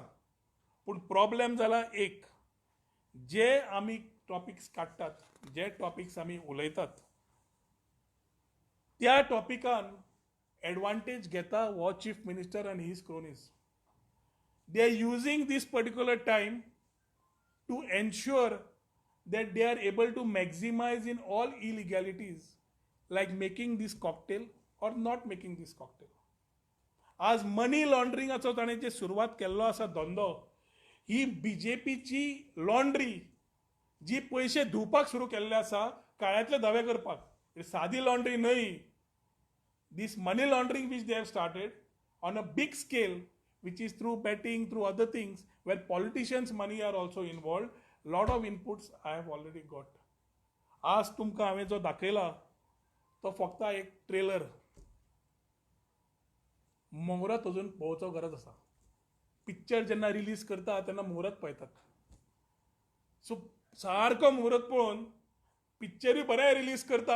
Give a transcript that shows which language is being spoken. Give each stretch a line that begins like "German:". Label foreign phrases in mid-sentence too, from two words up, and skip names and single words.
Konkani: पूण प्रॉब्लेम जाला एक, जे आमी टॉपिक्स काडटात, जे टॉपिक्स आमी उलयतात, त्या टॉपिकान एडवांटेज घेता हो
English: chief minister
Konkani: आनी
English: his cronies. they are using this particular time to ensure that they are able to maximize in all illegalities, like making this cocktail or not making this cocktail.
Konkani: आज
English: money laundering
Konkani: ताणें जे सुरवात केल्लो आसा धंदो, ही BJPची लॉन्ड्री जी पयशे धुवपाक सुरू केल्ले आसा, काळ्यांतले धवे करपाक, सादी लॉन्ड्री न्हय.
English: this money laundering which they have started on a big scale, which is through betting, through other things, where politicians' money are also involved. Lot of inputs I have already got.
Konkani: आज तुमकां हांवें जो दाखयला तो फक्त एक ट्रेलर. मुहूर्त अजून पळोवचो गरज आसा. पिक्चर जेन्ना रिलीज करता तेन्ना मुहूर्त पळयतात. सो सारको मुहूर्त पळोवन पिक्चरूय बरें रिलीज करता.